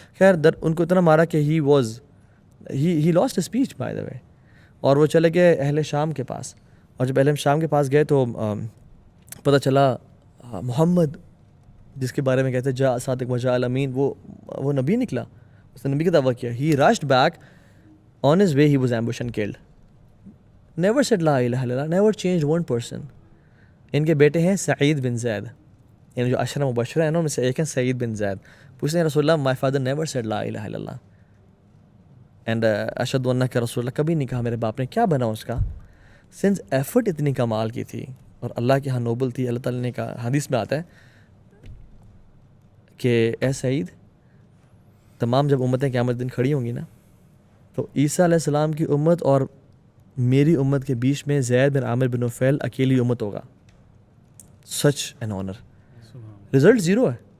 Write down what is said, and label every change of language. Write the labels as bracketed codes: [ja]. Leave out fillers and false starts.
[ur] خیر ان کو اتنا مارا کہ [en] he last speech by the way, [ur] اور وہ چلے گئے اہل شام کے پاس. اور جب اہل شام کے پاس گئے تو پتہ چلا محمد جس کے بارے میں کہتے ہیں جا صادق وجا الامین, وہ نبی نکلا, اس نے نبی کا دعویٰ کیا. [en] He rushed back on his way, he was ambushed and killed. Never said la ilaha illallah, never changed one person. [ur] ان کے بیٹے ہیں سعید بن زید, یعنی جو عشرہ مبشرہ ہیں نا ان میں سے ایک ہیں سعید بن زید. پوچھتے ہیں رسول اللہ, [en] my father never said la ilaha illallah and [ar] اشہد انک رسول اللہ, [ur] کبھی نہیں کہا میرے باپ نے. کیا بنا اس کا؟ سنس ایفرٹ اتنی کمال کی تھی اور اللہ کے ہاں نوبل تھی, اللہ تعالیٰ نے کہا, حدیث میں آتا ہے کہ اے سعید, تمام جب امتیں قیامت دن کھڑی ہوں گی نا, تو عیسیٰ علیہ السلام کی امت اور میری امت کے بیچ میں زید بن عامر بن نفیل اکیلی امت ہوگا. [en] Such an honour. [ur] Result zero ہے.